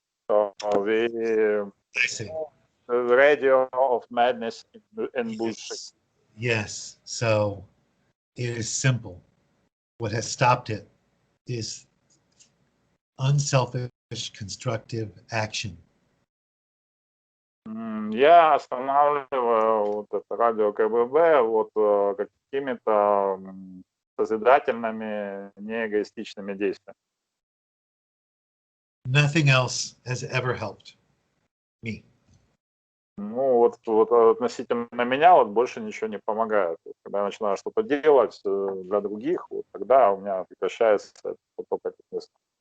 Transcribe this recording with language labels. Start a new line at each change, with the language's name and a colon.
English: So the radio of madness and bullshit. Yes. So it is simple. What has stopped it is unselfish, constructive action.
Russian: Я останавливаю вот это радио КББ вот какими-то созидательными, неэгоистичными действиями.
English: Nothing else has ever helped me.
Russian: Ну вот относительно меня вот больше ничего не помогает. Когда я начинаю что-то делать для других, вот тогда у меня прекращается поток этих мыслей.